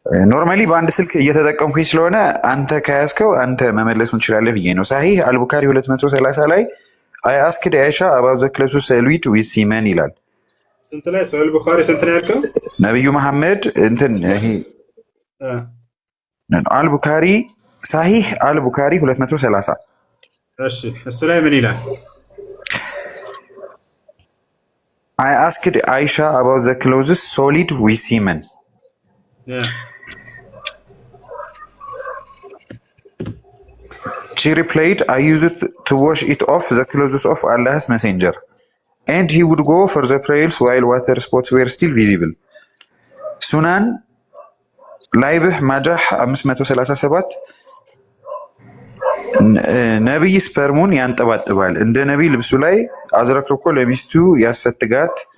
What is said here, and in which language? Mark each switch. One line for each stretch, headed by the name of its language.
Amharic: ኖርማሊ በአንድ ስልክ እየተጠቀምኩኝ ስለሆነ አንተ ከያዝከው አንተ መመለሱ እንችላለን ብዬ ነው። ሳሂህ አልቡካሪ 230 ላይ
English: አይ አስክድ አይሻ አባው ዘ ክለሱስ ሰሉት ዊዝ ሲመን
Amharic: ይላል። ስንት ላይ ሰል ቡኻሪ ስንት ነው ያልከው? ነብዩ መሐመድ እንትን ይሄ አልቡካሪ ሳሂህ አልቡካሪ 230 እሺ፣ እሱ ላይ ምን ይላል?
English: I asked Aisha about the clothes solid with semen. She replied, I used to wash it off the clothes of Allah's messenger. And he would go for the prayers while water spots were still visible.
Amharic: Sunan Laibh Majah 537 ነብይ ስፐርሙን ያንጠባጥባል እንደ ነብይ ልብሱ ላይ አዝረክርኮ ለሚስቱ ያስፈትጋት።